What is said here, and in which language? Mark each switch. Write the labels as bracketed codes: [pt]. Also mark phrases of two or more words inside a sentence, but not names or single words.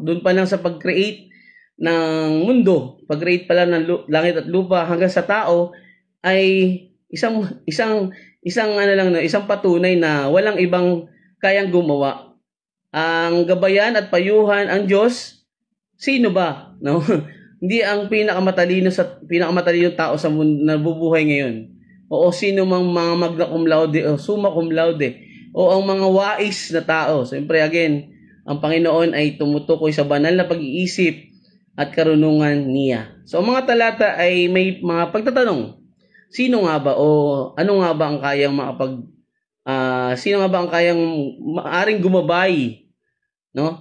[tl] Doon pa lang sa pag-create ng mundo, pag-create pa lang ng langit at lupa hanggang sa tao ay isang patunay na walang ibang kayang gumawa. Ang gabayan at payuhan ang Diyos, sino ba, no? Hindi ang pinakamatalino tao sa mundo na bubuhay ngayon. O sino mang mga [la] magna cum laude [tl] o [la] summa cum laude [tl] o ang mga wais na tao. Siyempre again, ang Panginoon ay tumutukoy sa banal na pag-iisip at karunungan niya. So ang mga talata ay may mga pagtatanong. Sino nga ba o ano nga ba ang kayang maaring gumabay, no?